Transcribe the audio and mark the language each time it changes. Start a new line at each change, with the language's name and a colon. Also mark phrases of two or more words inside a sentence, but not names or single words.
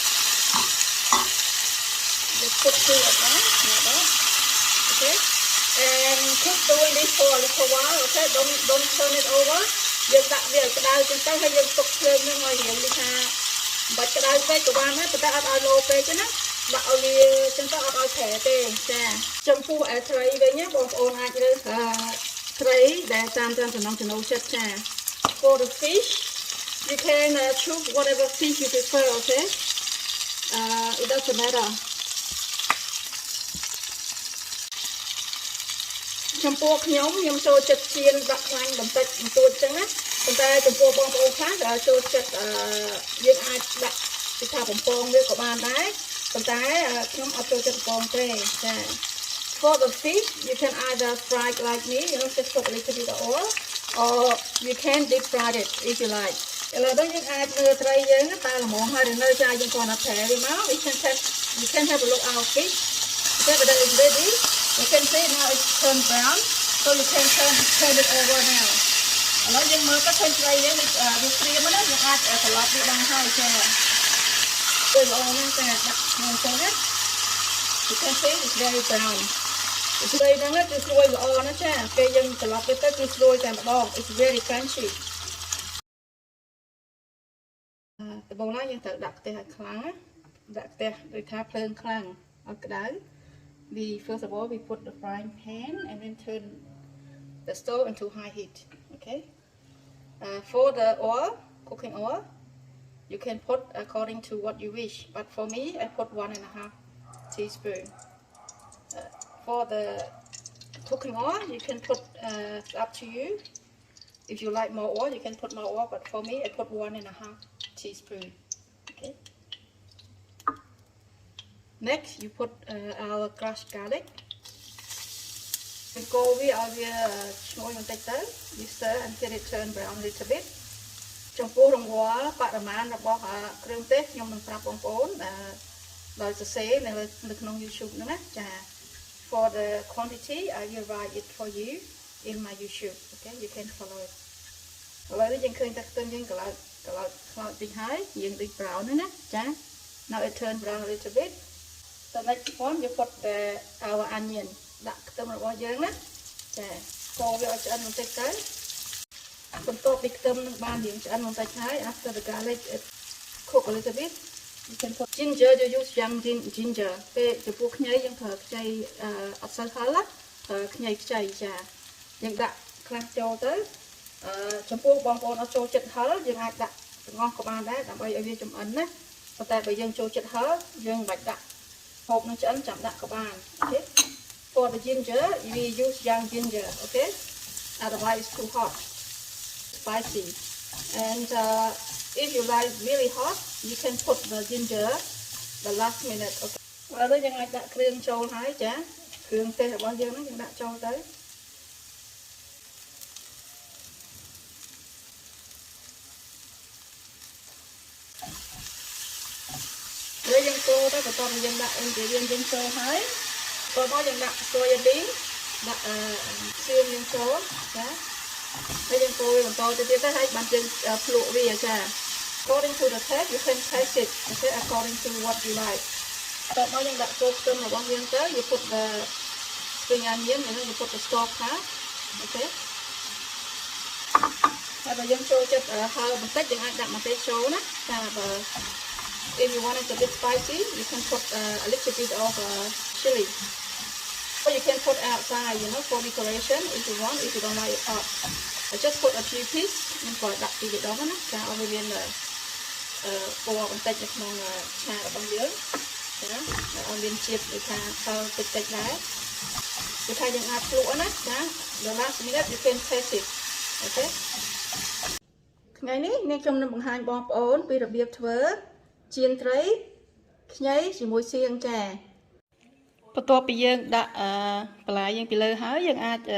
English: just put two at once like that okay and keep doing this for a little while okay don't turn it
Khmer: over យើងដាក់វាឲ្យក្តៅចឹងទៅហើយយើងទុកភ្លើងហ្នឹងឲ្យរៀងដូចថាបាច់ក្តៅពេកក៏បានដែរប៉ុន្តែអត់ឲ្យឡូពេកទេណាដាក់ឲ្យវាចឹងទៅអត់ឲ្យប្រែទេចាចំពោះត្រីវិញណាបងប្អូនអាចរើសត្រីដែលតាមចំណង់ចំណូលចិត្តចា
English: For the fish you can choose whatever fish you prefer okay it doesn't matter
Khmer: ចំពោះខ្ញុំចូលចិត្តជៀនដាក់ខ្លាញ់បន្តិចបន្តួចចឹងណាប៉ុន្តែចំពោះបងប្អូនខ្លះដែលចូលចិត្តយើងអាចដាក់ពីថាបំពងវាក៏បានដែរប៉ុន្តែខ្ញុំអត់ចូលចិត្តបំពងទេចា
English: For the fish you can either fry it like me just put a little bit of oil or you can deep fry it if you like
Khmer: ឥឡូវនេះយើង អាចមើលត្រីយើងតែល្មមហើយនៅចាយើងគ្រាន់តែប្រែវាមក
English: you can have a look our fish okay but then it's ready you can see now it's turned brown so you can turn it over now
Khmer: ឥឡូវយើងមើលទៅឃើញត្រីយើងវាព្រាមណាយើងអាចត្រឡប់វាបានហើយចាពេលល្អណាស់ចាដាក់ក្នុងចឹងណា
English: You can see it's very brown
Khmer: ត្រីហ្នឹងគឺស្រួយល្អណាស់ចាពេលយើងត្រឡប់វាទៅគឺស្រួយតែម្ដង
English: It's very crunchy
Khmer: ដំបូងឡើយយើងត្រូវដាក់ខ្ទះឲ្យខ្លាំងណាដាក់ខ្ទះដូចថាភ្លើងខ្លាំងឲ្យក្តៅ
English: First of all we put the frying pan and then turn the stove into high heat okay for the oil cooking oil you can put according to what you wish but for me I put 1.5 teaspoon for the cooking oil you can put up to you if you like more oil you can put more oil but for me I put 1.5 teaspoon okay next you put our crushed garlic Go we are showing on take that. You stir until it turn brown a little bit.
Khmer: ចំពោះរង្វាស់បរិមាណរបស់គ្រឿងទេសខ្ញុំនឹងប្រាប់បងប្អូនដោយសរសេរនៅក្នុង YouTube ហ្នឹងណាចា
English: for the quantity I will write it for you in my YouTube okay you can follow it
Khmer: ឥឡូវនេះយើងឃើញតែខ្ទឹមយើងកន្លៅខ្លោចតិចហើយយើងដូច brown ហ្នឹងណាចា
English: now it turn brown a little bit the next one you put our onion
Khmer: ដាក់ខ្ទឹមរបស់យើងណាចាកូរវាឲ្យឆ្អិនបន្តិចទៅបន្ទាប់ពីខ្ទឹមនឹងបានរៀងឆ្អិនបន្តិចហើយ
English: after the garlic it cook a little bit you can put ginger you use young ginger
Khmer: ពេលចំពោះខ្ញីយើងប្រើខ្ចីអត់សូវហឹរខ្ញីខ្ចីចាយើងដាក់ខ្លះចូល ទៅចំពោះបងប្អូនអត់ចូលចិត្តហឹរយើងអាចដាក់ទាំងអស់ក៏បានដែរដើម្បីឲ្យវាចម្អិនណាប៉ុន្តែបើយើងចូលចិត្តហឹរយើងមិនបាច់ដាក់ហូបនឹងឆ្អិនចាំដាក់ក៏បានអូខេ
English: for the ginger we use young ginger okay otherwise it's too hot spicy and if you like really hot you can put the ginger the last minute okay
Khmer: ឥឡូវយើងអាចដាក់គ្រឿងចូលហើយចាគ្រឿងទេសរបស់យើងហ្នឹងយើងដាក់ចូលទៅ ហើយយើងកូរទៅបន្ទាប់ពីយើងដាក់ ingredient យើងចូលហើយបន្ទាប់មកយើងដាក់
English: soya beans
Khmer: ដាក់ សៀងយើងចូលចាហើយយើងកូរវាបន្តទៅទៀតទៅហើយបានយើងភ្លក់វាចា
English: according to the taste you can taste it okay according to what you like
Khmer: បន្ទាប់មកយើងដាក់ចូលខ្ទឹមរបស់យើងទៅ
English: you put the spring onion and then you put the stock part okay
Khmer: ហើយបើយើងចូលចិត្តហឹរបន្តិចយើងអាចដាក់ម្ទេសចូលណាចាបើ
English: if you want it a bit spicy you can put a little bit of chili or you can put outside you know for decoration if you want if you don't like it hot I just put a few piece
Khmer: ខ្ញុំក៏ដាក់ពីម្ដងណាចាឲ្យវាមានពណ៌បន្តិចនៅក្នុងឆារបស់យើងចាឲ្យមានជាតិដូចថាហឹរតិចៗដែរគឺថាយើងអាចភ្លក់ណាចា
English: the last minute you can taste it okay
Khmer: ថ្ងៃនេះនាងខ្ញុំនឹងបង្ហាញបងប្អូនពីរបៀបធ្វើចៀនត្រីខ្ញីជាមួយសៀងចាបន្ទាប់ពីយើងដាក់បន្លែយើងពីលើហើយយើងអាច